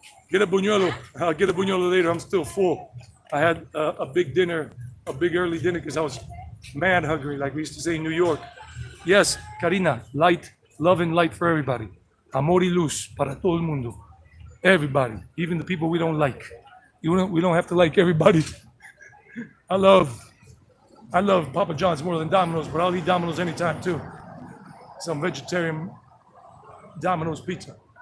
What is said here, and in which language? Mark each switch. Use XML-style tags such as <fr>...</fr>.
<en>Get a buñuelo. I'll get a buñuelo later. I'm still full. I had a big dinner, a big early dinner because I was mad hungry, like we used to say in New York. Yes, Karina, light, love and light for everybody.</en> <es>Amor y luz para todo el mundo.</es> <en>Everybody, even the people we don't like. We don't have to like everybody. I love Papa John's more than Domino's, but I'll eat Domino's anytime too. Some vegetarian Domino's pizza.</en>